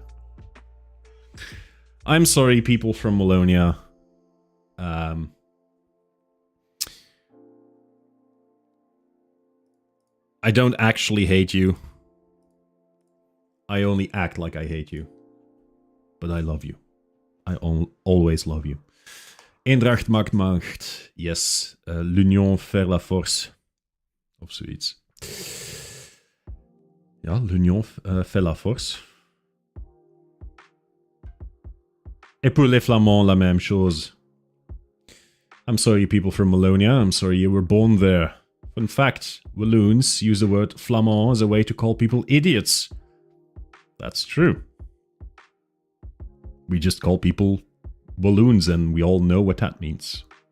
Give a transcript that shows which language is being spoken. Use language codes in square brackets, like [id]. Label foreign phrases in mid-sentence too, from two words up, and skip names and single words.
[en] I'm sorry, people from Wallonia. I don't actually hate you. I only act like I hate you. But I love you. I always love you. [nl] Eendracht maakt macht. Yes. [fr] L'union fait la force. [nl] Of zoiets. Ja, [fr] l'union fait la force. Et pour les Flamands, la même chose. [en] I'm sorry, people from Wallonia. I'm sorry you were born there. In fact, Walloons use the word Flamand as a way to call people idiots. That's true. We just call people Walloons and we all know what that means.